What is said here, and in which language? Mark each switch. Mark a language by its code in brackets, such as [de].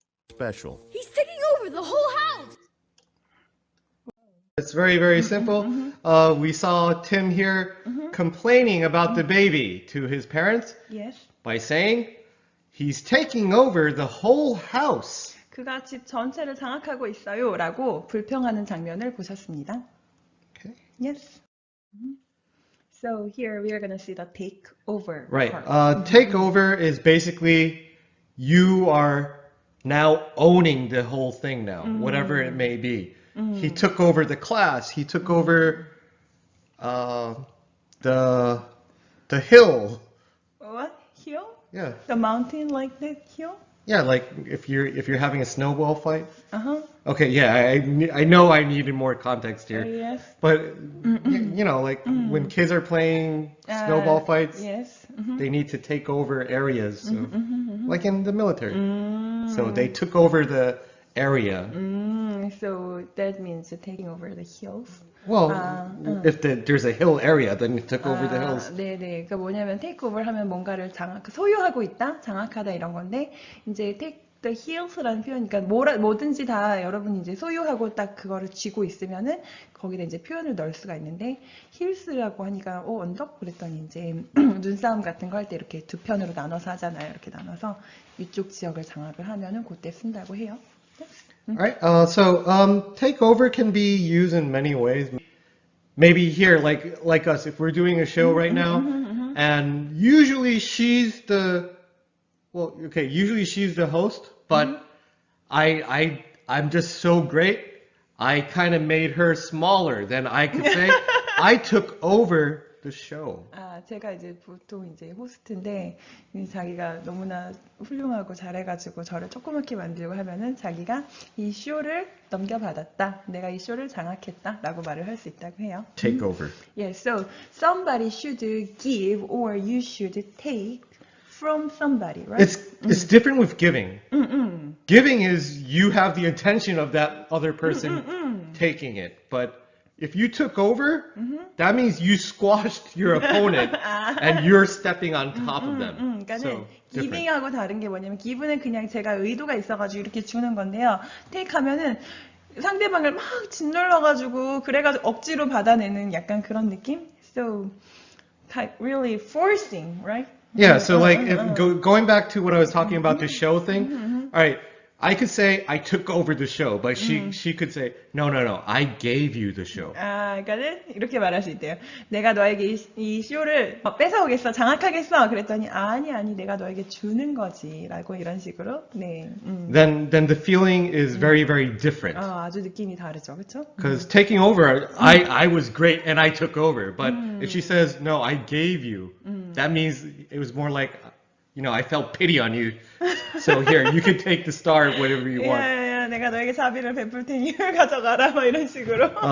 [en] Special. He's taking over the whole house! It's very, very simple. We saw Tim here complaining about the baby to his parents Yes. by saying he's taking over the whole house. [ko] 그가 집 전체를 장악하고 있어요라고 불평하는 장면을 보셨습니다. [en] Okay. Yes. So here we are going to see the take over Right. part. Take over is basically you are now owning the whole thing now, whatever it may be. He took over the class. He took over the hill. What? Hill? Yeah. The mountain like that hill? Yeah, like if you're having a snowball fight. Uh-huh. Okay, yeah, I know I needed more context here. Yes. But you know, like when kids are playing snowball fights, Yes. they need to take over areas, so, like in the military. So they took over the area. So that means taking over the hills. Well, if there's a hill area, then you took over the hills. [ko] 네네. 그러니까 뭐냐면 take over 하면 뭔가를 소유하고 있다, 장악하다 이런 건데 이제 [en] take the hills [ko] 라는 표현이니까 뭐든지 다 여러분이 이제 소유하고 딱 그거를 쥐고 있으면은 거기다 이제 표현을 넣을 수가 있는데 hills라고 하니까 언덕 그랬더니 이제 눈싸움 같은 거 할 때 이렇게 두 편으로 나눠서 하잖아요. 이렇게 나눠서 이쪽 지역을 장악을 하면은 그때 쓴다고 해요. [en] Alright, so take over can be used in many ways. Maybe here, like us, if we're doing a show right now, and usually she's the host, but I'm just so great, I kind of made her smaller. Then I could say, I took over the show. [ko] 제가 이제 보통 이제 호스트인데 자기가 너무나 훌륭하고 잘해가지고 저를 조그맣게 만들고 하면은 자기가 이 쇼를 넘겨받았다, 내가 이 쇼를 장악했다라고 말을 할 수 있다고 해요. [en] Take over. Yeah, so somebody should give or you should take from somebody, right? It's different with giving. Giving is you have the intention of that other person taking it, but if you took over, that means you squashed your opponent and you're stepping on top of them. [ko] 그러니까는 giving하고 다른 게 뭐냐면 give는 그냥 제가 의도가 있어가지고 이렇게 주는 건데요. take 하면은 상대방을 막 짓눌러가지고 그래가지고 억지로 받아내는 약간 그런 느낌? [en] So, really forcing, right? Yeah, so like going back to what I was talking about the show thing, all right, I could say I took over the show, but she could say no, I gave you the show. [ko] 그러니까는 이렇게 말할 수 있대요. 내가 너에게 이 쇼를 뺏어오겠어, 장악하겠어. 그랬더니 아니, 내가 너에게 주는 거지라고 이런 식으로. 네. [en] Then the feeling is very, very different. [ko] 아주 느낌이 다르죠, 그렇죠? [en] Because taking over, I was great and I took over. But if she says no, I gave you, that means it was more like, you know, I felt pity on you. So here, you can take the star, whatever you want. [ko] 내가 너에게 자비를 베풀 테니 가져가라, 뭐 이런 식으로.